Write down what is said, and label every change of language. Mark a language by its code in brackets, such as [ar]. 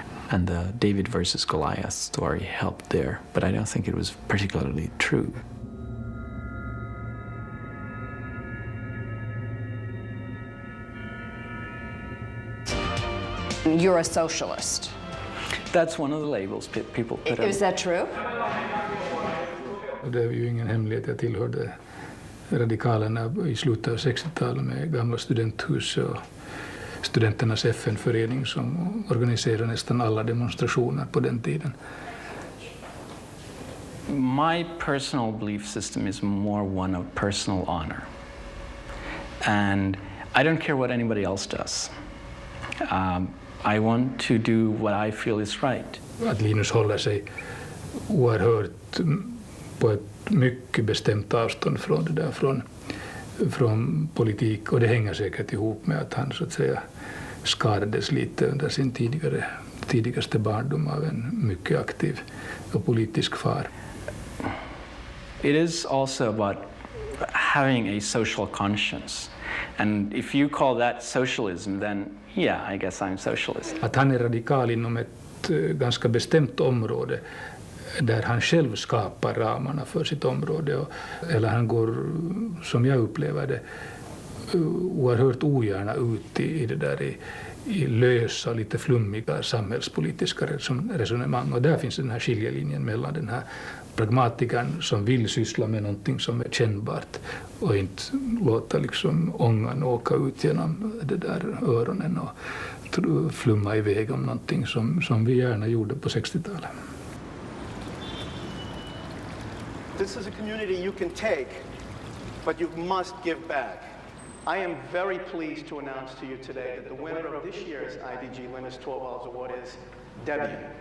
[en] And the David versus Goliath story helped there, but I don't think it was particularly true. You're a socialist. That's one of the labels people put on. Is that true? [sv] Det är ju ingen hemlighet, jag tillhörde radikalerna i slutet av 60-talet med gamla studenthus och studenternas FN-förening som organiserade nästan alla demonstrationer på den tiden. [en] My personal belief system is more one of personal honor. And I don't care what anybody else does. I want to do what I feel is right. [sv] Att Linus håller sig oerhört på ett mycket bestämt avstånd från det där, från politik, och det hänger säkert ihop med att han så att säga skadades lite under sin tidigaste barndom av en mycket aktiv och politisk far. [en] It is also about having a social conscience. And if you call that socialism, then yeah, I guess I'm socialist. [sv] Att han är radikal inom ett ganska bestämt område där han själv skapar ramarna för sitt område, eller han går, som jag upplever det, oerhört ogärna ut i det där i lösa, lite flummiga samhällspolitiska resonemang. Och där finns den här skiljelinjen mellan den här pragmatikern som vill syssla med någonting som är kännbart och inte låta liksom ångan åka ut genom det där öronen och flumma iväg om någonting som vi gärna gjorde på 60-talet. [en] This is a community you can take, but you must give back. I am very pleased to announce to you today that the winner of this year's IDG Linus Torvalds Award is Debbie.